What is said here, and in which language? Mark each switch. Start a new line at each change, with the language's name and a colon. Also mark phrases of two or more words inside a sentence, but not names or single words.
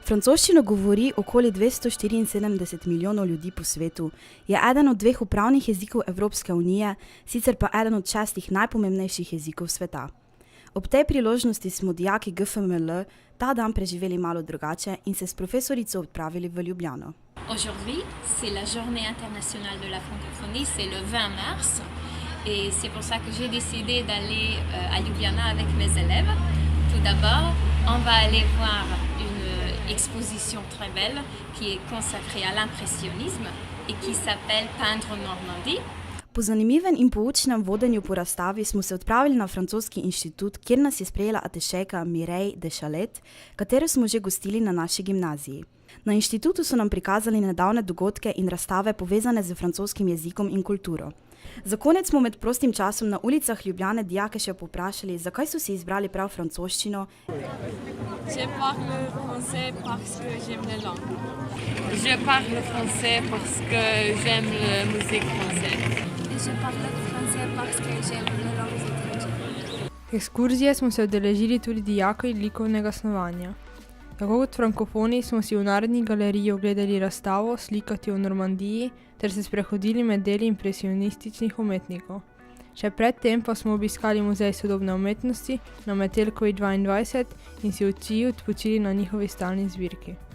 Slovenian: Francoščino govori okoli 274 milijonov ljudi po svetu, je eden od 2 upravnih jezikov Evropske unije, sicer pa eden od 6 najpomembnejših jezikov sveta. Ob tej priložnosti smo dijaki GFML ta dan preživeli malo drugače in se s profesorico odpravili v Ljubljano.
French: Aujourd'hui, c'est la journée internationale de la francophonie, c'est le 20 mars. Et c'est pour ça que j'ai décidé d'aller à Ljubljana avec mes élèves. Tout d'abord, on va aller voir une exposition très belle qui est consacrée à l'impressionnisme et qui s'appelle Peindre Normandie.
Slovenian: Po zanimivem in poučnem vodenju po razstavi smo se odpravili na francoski inštitut, kjer nas je sprejela atešejka Mireille de Chalet, katero smo že gostili na naši gimnaziji. Na inštitutu so nam prikazali nedavne dogodke in razstave povezane z francoskim jezikom in kulturo. Za konec smo med prostim časom na ulicah Ljubljane dijake še poprašali, zakaj so si izbrali prav francoščino.
French: Je parle français parce que j'aime la langue. Je parle français parce que j'aime la musique française. Je parle français parce que j'aime les langues étrangères.
Slovenian: Ekskurzije smo se udeležili tudi dijaki likovnega snovanja. Tako kot frankofoni smo si v Narodni galeriji ogledali razstavo Slikati v Normandiji ter se sprehodili med deli impresionističnih umetnikov. Še predtem pa smo obiskali Muzej sodobne umetnosti na Metelkovi 22 in si oči odpočili na njihovi stalni zbirki.